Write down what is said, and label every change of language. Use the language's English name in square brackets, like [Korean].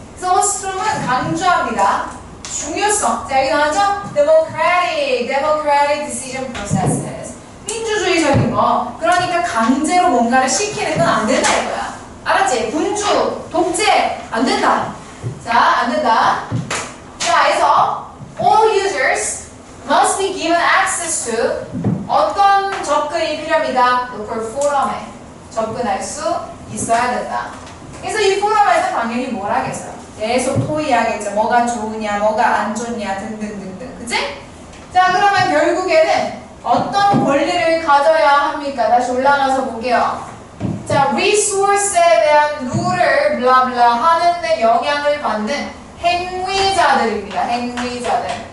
[Korean] 그래서 오스트롬은 강조합니다. 중요성. 자, 여기 나왔죠? [English] democratic decision processes. [Korean] 민주주의적인 거. 그러니까 강제로 뭔가를 시키는 건 안 된다 이거야. 알았지? 군주, 독재 안 된다. 자, 안 된다. 자, 그래서 [English] all users must be given access to [Korean] 어떤 접근이 필요합니다. local forum에 접근할 수 있어야 된다. 그래서 이 포럼에서 당연히 뭘 하겠어요? 계속 토의하겠죠. 뭐가 좋으냐, 뭐가 안 좋냐 등등등등. 그치? 자, 그러면 결국에는 어떤 권리를 가져야 합니까? 다시 올라가서 볼게요. 자, resource에 대한 룰을 블라블라 하는데 영향을 받는 행위자들입니다. 행위자들.